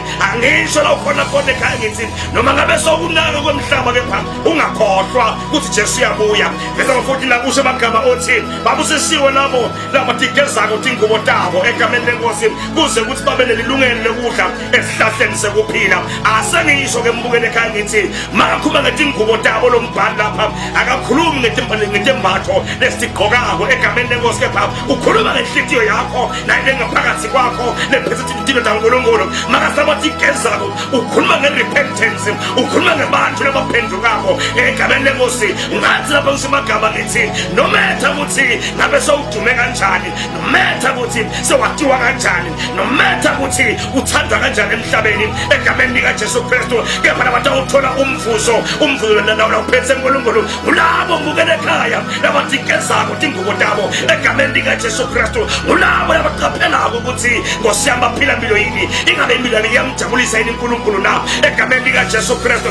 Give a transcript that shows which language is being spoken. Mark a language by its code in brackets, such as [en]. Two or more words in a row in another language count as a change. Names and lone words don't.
[ss] Angisho la ukhona khona ekhaya ngithi noma ngabe sokunaka kwemhlaba kepha ungakhohlwa ukuthi Jesu uyabuya. Bese futhi nakusho amagama othi babusisiwe labo labatigezako ingubo tabo egameni lenkosi kuze ukuthi babe nelilungelo lokudla esihlahleni sekuphila. Asengisho ke mbukele ekhaya ngithi makakhuluma ngetingubo tabo lombhali lapha akakhulumi ngetembatho lesigqokako egameni lenkosi kepha ukhuluma ngenhliziyo yakho nayo ngaphakathi kwakho nephethe intilo kaNkulunkulu. Makasabathi gezako ukhuluma ngerepentance, ukhuluma ngebantu labaphendukako egameni lenkosi. Ngathi lapha ngisemagama ngithi [en] no matter [ss] ukuthi ngabe sowudume kanjani, [en] no matter [ss] ukuthi sewatiwa kanjani, [en] no matter [ss] ukuthi uthandwa kanjani emhlabeni egameni lika Jesu Kristu, kepha nabantu uthola umvuzo lawo uphethe uNkulunkulu ulabo mbukele ekhaya labathi gezako ingubo tabo egameni lika Jesu Kristu. Ulabo abaqaphelako ukuthi ngosiyamba phila impilo yini ingabe impilo iyamjabulisa yini uNkulunkulu na egameni lika Jesu Kristu.